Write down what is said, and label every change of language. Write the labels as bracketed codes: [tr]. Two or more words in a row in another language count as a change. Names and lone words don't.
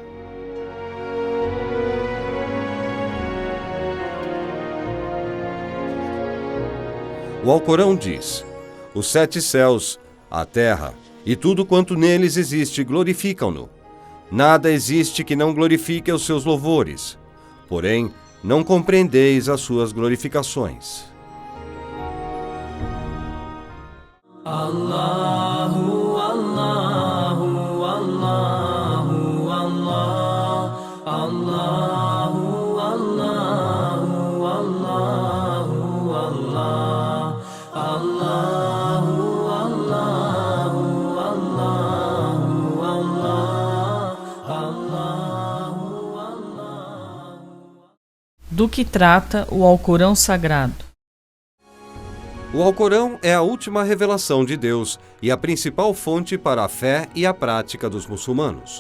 [pt] O Alcorão diz: os 7 céus, a terra e tudo quanto neles existe glorificam-no. Nada existe que não glorifique os seus louvores, porém não compreendeis as suas glorificações. Allahu, Allahu, Allahu, Allah, Allahu, Allahu, Allahu, Allah, Allahu, Allahu, Allahu, Allah. Do que trata o Alcorão Sagrado? O Alcorão é a última revelação de Deus e a principal fonte para a fé e a prática dos muçulmanos.